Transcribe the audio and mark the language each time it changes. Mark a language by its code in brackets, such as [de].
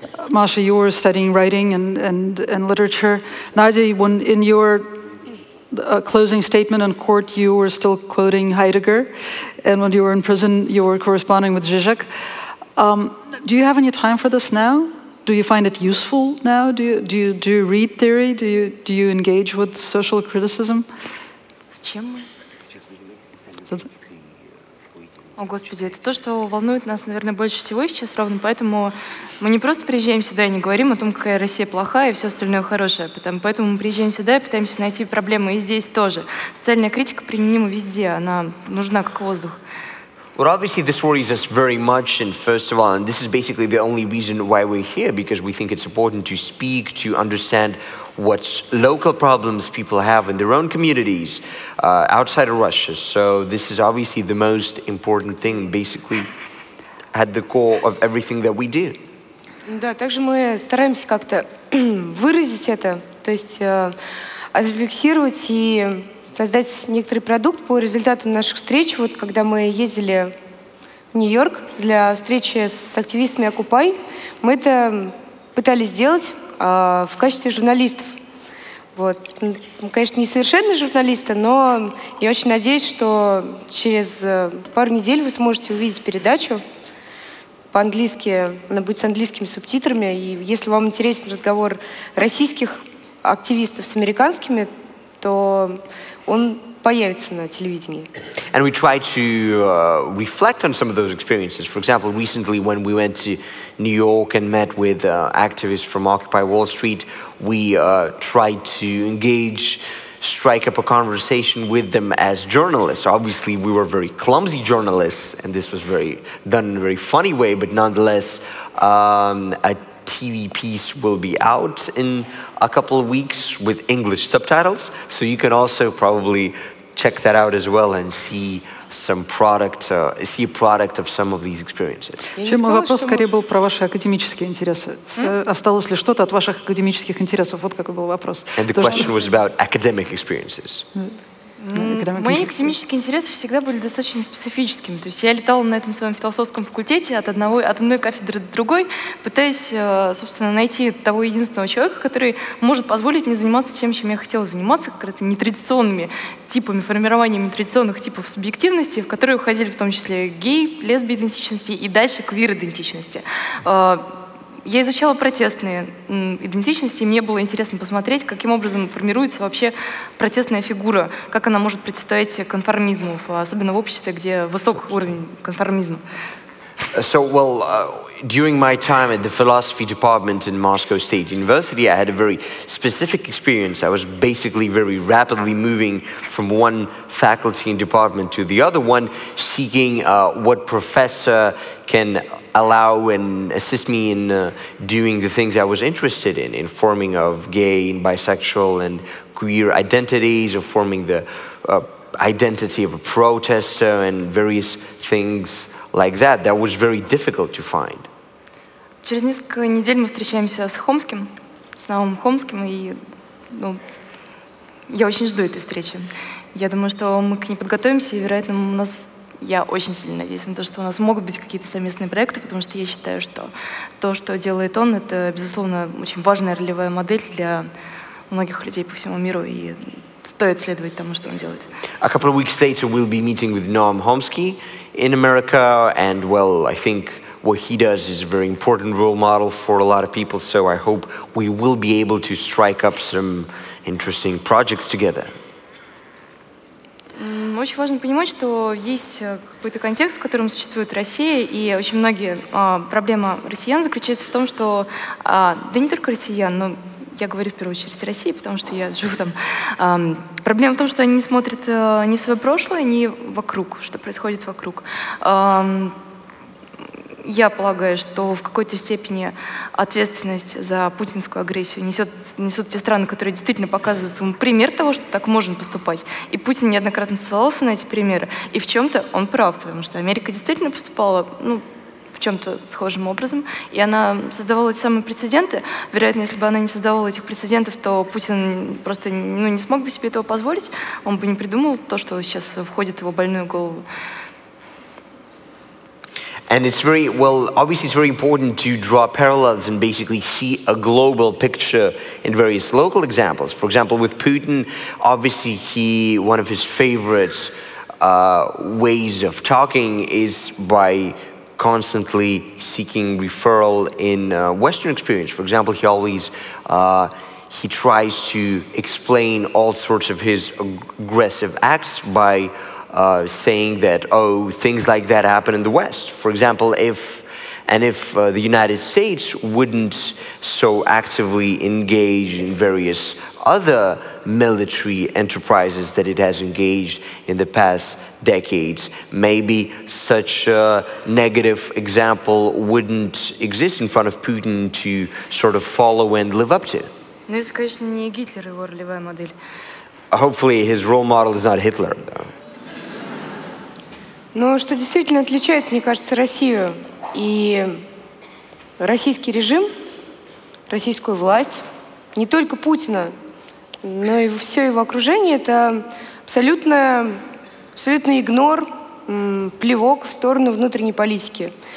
[en] Masha, you were studying writing and literature. Nadia, when in your closing statement in court, you were still quoting Heidegger, and when you were in prison, you were corresponding with Zizek. Do you have any time for this now? Do you find it useful now? Do you read theory? Do you engage with social criticism? [ru] С чем мы? О, Господи, это то, что волнует нас, наверное, больше всего сейчас, ровно поэтому мы не просто приезжаем сюда и не говорим о том, какая Россия плохая и все остальное хорошее. Поэтому мы приезжаем сюда и пытаемся найти проблемы и здесь тоже. Социальная критика применима везде, она нужна как воздух. [en] Well, obviously this worries us very much, and first of all, and this is basically the only reason why we're here, because we think it's important to speak, to understand what local problems people have in their own communities outside of Russia. So this is obviously the most important thing, basically at the core of everything that we do. [ru] Да, также мы стараемся как-то выразить это, то есть отрефлексировать и создать некоторый продукт по результатам наших встреч. Вот когда мы ездили в Нью-Йорк для встречи с активистами Occupy, мы это пытались сделать в качестве журналистов. Вот. Мы, конечно, не совершенные журналисты, но я очень надеюсь, что через пару недель вы сможете увидеть передачу по-английски, она будет с английскими субтитрами, и если вам интересен разговор российских активистов с американскими, то он появится на телевидении. [en] And we try to reflect on some of those experiences. For example, recently when we went to New York and met with activists from Occupy Wall Street, we tried to engage, strike up a conversation with them as journalists. Obviously, we were very clumsy journalists, and this was done in a very funny way, but nonetheless, a TV piece will be out in a couple of weeks with English subtitles, so you can also probably check that out as well and see a product of some of these experiences. [ru] Мой вопрос скорее был про ваши академические интересы. Осталось ли что-то от ваших академических интересов? Вот какой был вопрос. [en] And the question was about academic experiences. [ru] Мои академические интересы всегда были достаточно специфическими. То есть я летала на этом своем философском факультете от одной кафедры до другой, пытаясь, собственно, найти того единственного человека, который может позволить мне заниматься тем, чем я хотела заниматься, как раз нетрадиционными типами, формированием нетрадиционных типов субъективности, в которые входили в том числе гей, лесби-идентичности и дальше квир-идентичности. Я изучала протестные идентичности, и мне было интересно посмотреть, каким образом формируется вообще протестная фигура, как она может противостоять конформизму, особенно в обществе, где высок уровень конформизма. [en] So, during my time at the philosophy department in Moscow State University, I had a very specific experience. I was basically very rapidly moving from one faculty and department to the other one, seeking what professor can allow and assist me in doing the things I was interested in forming of gay and bisexual and queer identities, of forming the identity of a protester and various things like that. That was very difficult to find. [ru] Через несколько недель мы встречаемся с Хомским, с Наумом Хомским, и я очень жду этой встречи. Я думаю, что мы к ней подготовимся, и, вероятно, я очень сильно надеюсь на то, что у нас могут быть какие-то совместные проекты, потому что я считаю, что то, что делает он, это, безусловно, очень важная ролевая модель для многих людей по всему миру, и стоит следовать тому, что он делает. [en] A couple of weeks later, we'll be meeting with Noam Chomsky in America, and I think what he does is a very important role model for a lot of people, so I hope we will be able to strike up some interesting projects together. [ru] Очень важно понимать, что есть какой-то контекст, в котором существует Россия, и очень многие проблема россиян заключается в том, что, да не только россиян, но я говорю в первую очередь о России, потому что я живу там. Проблема в том, что они не смотрят ни в свое прошлое, ни вокруг, что происходит вокруг. Я полагаю, что в какой-то степени ответственность за путинскую агрессию несут те страны, которые действительно показывают ему пример того, что так можно поступать. И Путин неоднократно ссылался на эти примеры. И в чем-то он прав, потому что Америка действительно поступала, в чем-то схожим образом, и она создавала эти самые прецеденты. Вероятно, если бы она не создавала этих прецедентов, то Путин просто не смог бы себе этого позволить, он бы не придумал то, что сейчас входит в его больную голову. [en] And it's very, well, obviously it's very important to draw parallels and basically see a global picture in various local examples. For example, with Putin, obviously one of his favorite ways of talking is by constantly seeking referral in Western experience. For example, he tries to explain all sorts of his aggressive acts by saying that, oh, things like that happen in the West. For example, if the United States wouldn't so actively engage in various other military enterprises that it has engaged in the past decades, maybe such a negative example wouldn't exist in front of Putin to sort of follow and live up to. [ru] Ну, если, конечно, не Гитлер, его ролевая модель. [en] Hopefully his role model is not Hitler, though. [ru] Но что действительно отличает, мне кажется, Россию и российский режим, российскую власть, не только Путина, но и все его окружение, это абсолютный игнор, плевок в сторону внутренней политики.